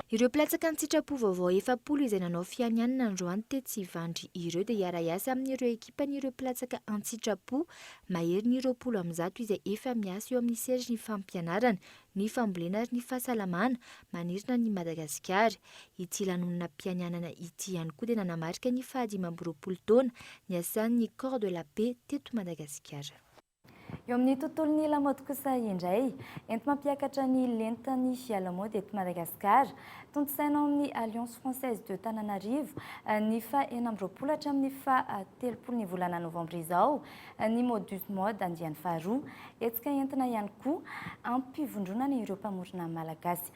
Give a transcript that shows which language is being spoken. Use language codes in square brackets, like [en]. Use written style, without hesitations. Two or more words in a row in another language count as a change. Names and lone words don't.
[mg] Ireo mpilatsaka ny sitrapo vaovao 7 izay nanao fianianana androany tetsy Ivandry ireo dia hiara-iasa amin'ireo ekipan'ireo mpilatsaka an-tsitrapo mahery ny 20 izay efa miasa eo amin'ny sehatry ny fampianarana, ny fambolena ary ny fahasalamana manirina ny Madagasikara. Ity lanonana mpianianana ity ihany koa dia nanamarika ny 20 taona ny asan'ny corps de la paix teto Madagasikara. Eo amin'ny tontolon'ny lamaody kosa indray, enti-mampiakatra ny lentany lamaody eto Madagasikara, tontosaina amin'ny Alliance Française de Tananarivo ny fa 20 hatramin'ny fa 30 volana novambra izao ny modus mode andiany faharoa, etsika entina ihany koa ampivondronana ireo mpamorona malagasy.